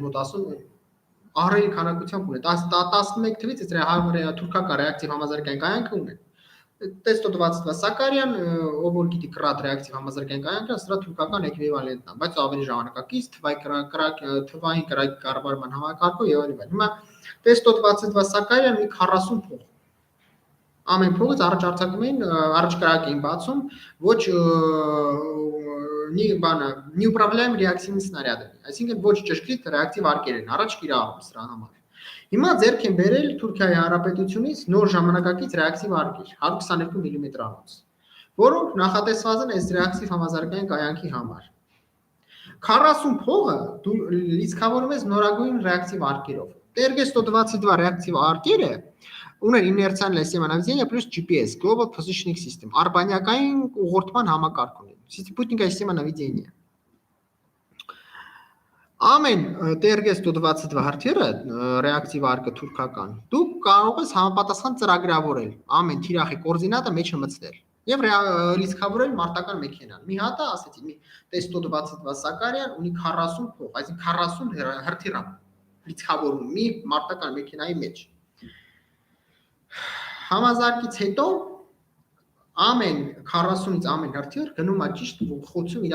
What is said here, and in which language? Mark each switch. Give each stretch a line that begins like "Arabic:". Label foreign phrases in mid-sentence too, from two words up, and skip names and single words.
Armenian: մոտ ասում, ահռելի քանակությամբ ունեն։ 11 թվից այս թուրքական ռեակտիվ համազարգային կայանքը ունեն։ T-122 Սակարիան, ով որ գիտի կրատ ռեակտիվ համազարգային կայանքը, սրա թուրքական էկվիվալենտն է, բայց ավելի ժամանակակից թվային կրակի կառավարման համակարգով եւ այլն։ Հիմա T-122 Սակարիան մի 40 փող ամեն փողից առաջ կրակ էին բացում ոչ
Russian: неуправляемый реактивный снаряд,
Armenian: այսինքն ոչ ճշգրիտ ռեակտիվ արկեր են առաջ կիրառում սրա համար։ Հիմա ձեռք են բերել Թուրքիայի հանրապետությունից նոր ժամանակակից ռեակտիվ արկեր 122 մմ-անոց, որոնք նախատեսված են այս ռեակտիվ համազարգային կայանքի համար։ 40 փողը դու լիցքավորում ես նորագույն ռեակտիվ արկերով։ TRG-122 ռեակտիվ արկերը ունեն իներցիալ սիստեմանավիզիա plus GPS,
English: Global Positioning System,
Armenian: արբանյակային ուղղորդման համակարգ ունեն։
Russian: Спутниковая система наведения։
Armenian: Ամեն TRG-122 հրթիռը ռեակտիվ արկը թուրքական, դու կարող ես համապատասխան ծրագրավորել ամեն թիրախի կոորդինատը մեջը մտցնել եւ լիցքավորել մարտական մեքենան։ Մի հատը ասեցի, մի T-122 Սակարյան ունի 40 փող, այսինքն 40 հրթիռ լիցքավորում մի մարտական մեքենայի մեջ։ Համազարգից հետո ամեն 40-ից ամեն հրթիռ գնում է ճիշտ խոցում իր